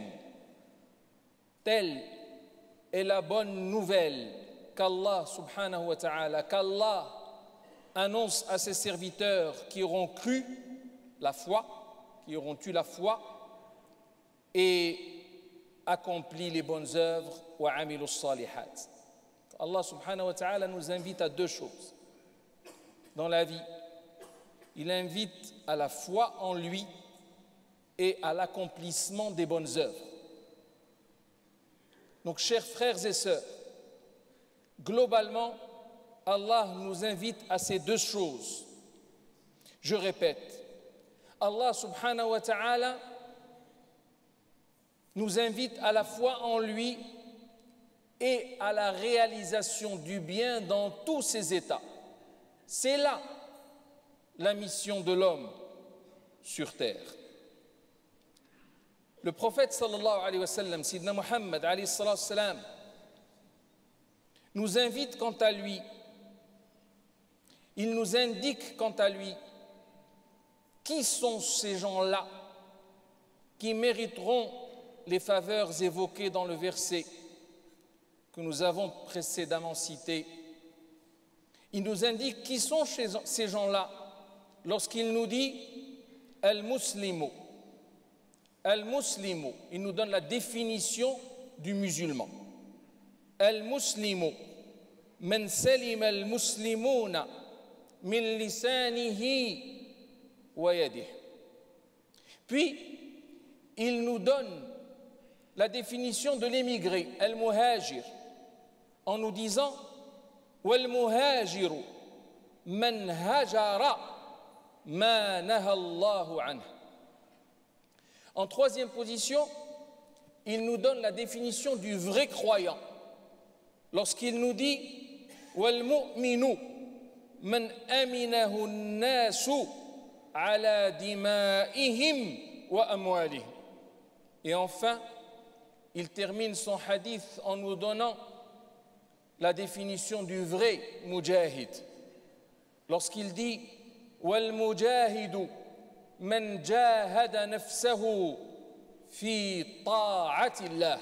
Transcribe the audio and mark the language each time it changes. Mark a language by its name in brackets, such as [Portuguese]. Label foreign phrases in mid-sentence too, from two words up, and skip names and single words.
[French] Telle est la bonne nouvelle qu'Allah [Arabic] سبحانه وتعالى, [French] qu'Allah annonce à ses serviteurs qui auront cru la foi, qui auront eu la foi et accompli les bonnes œuvres [Arabic] وعملوا الصالحات. الله سبحانه وتعالى [French] nous invite à deux choses dans la vie. Il invite à la foi en lui et à l'accomplissement des bonnes œuvres. Donc, chers frères et sœurs, globalement, Allah nous invite à ces deux choses. Je répète, [Arabic] الله سبحانه وتعالى [French] nous invite à la foi en lui et à la réalisation du bien dans tous ses états. C'est là la mission de l'homme sur terre. Le prophète [Arabic] صلى الله عليه وسلم, [French] Sidna Muhammad [Arabic] عليه السلام, [French] nous invite quant à lui, il nous indique quant à lui qui sont ces gens-là qui mériteront les faveurs évoquées dans le verset que nous avons précédemment cité. Il nous indique qui sont ces gens-là lorsqu'il nous dit Al-Muslimu. Al-Muslimu, il nous donne la définition du musulman. [Arabic] المسلم من سلم المسلمون من لسانه ويده. [French] Puis, il nous donne la définition de l'émigré, al-muhajir, en nous disant [Arabic] والمهاجر من هجر ما نهى الله عنه. [French] En troisième position, il nous donne la définition du vrai croyant lorsqu'il nous dit [Arabic] والمؤمن من أمنه الناس على دمائهم وأموالهم. [French] Et enfin, il termine son hadith en nous donnant la définition du vrai mujahid lorsqu'il dit [Arabic] والمجاهد من جاهد نفسه في طاعة الله.